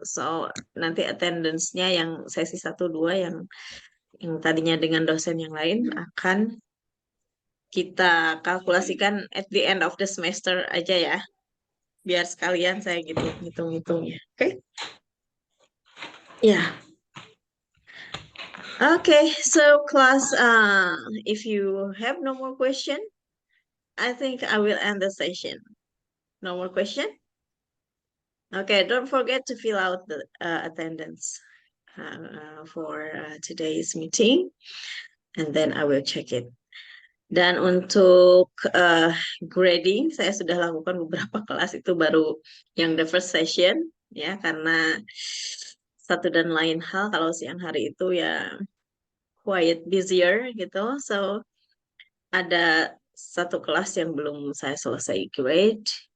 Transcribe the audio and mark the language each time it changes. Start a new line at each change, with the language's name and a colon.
Indonesian: So nanti attendance-nya yang sesi 1-2 yang tadinya dengan dosen yang lain akan kita kalkulasikan
English: at the end of the semester
Indonesian: aja ya. Biar sekalian saya gitu hitung-hitungnya. Oke? Yeah.
English: Okay, so class, if you have no more question, I think I will end the session. No more question? Okay, don't forget to fill out the attendance for today's meeting, and then I will check it.
Indonesian: Dan untuk grading, saya sudah lakukan beberapa kelas itu baru yang
English: the first session,
Indonesian: ya, karena satu dan lain hal kalau siang hari itu ya
English: quite busier
Indonesian: gitu. So ada satu kelas yang belum saya selesai grade.